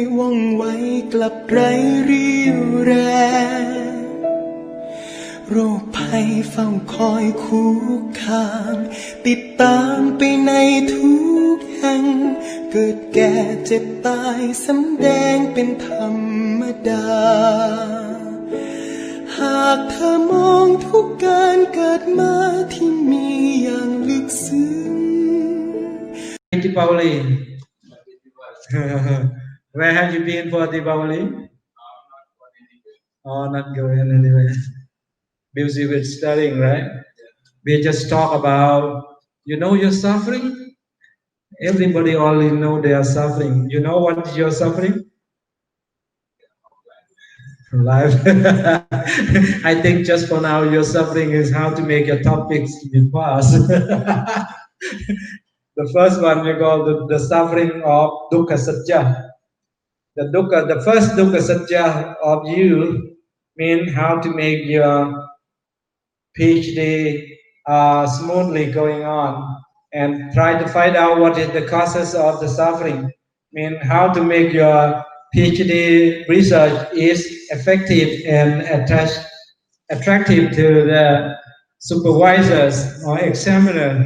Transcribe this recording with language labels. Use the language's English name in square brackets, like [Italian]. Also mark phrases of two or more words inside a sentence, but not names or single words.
[Thai] ว่องไวกลับไร้เรี่ยวแรงโรคภัยเฝ้าคอยคุกคามติดตามไปในทุกแห่งเกิดแก่เจ็บตายสำแดงเป็นธรรมดาหากเธอมองทุกการเกิดมาที่มีอย่างลึกซึ้ง [English] Deepavali. Where have you been for Deepavali? Oh, not going anywhere. Busy with studying, right? We just talk about, your suffering. Everybody only know they are suffering. You know what you're suffering? Life. I think just for now, your suffering is how to make your topics be fast. The first one we call the suffering of dukkha satya. The first dukkha satya of you means how to make your PhD smoothly going on and try to find out what is the causes of the suffering. Mean how to make your PhD research is effective and attractive to the supervisors or examiner.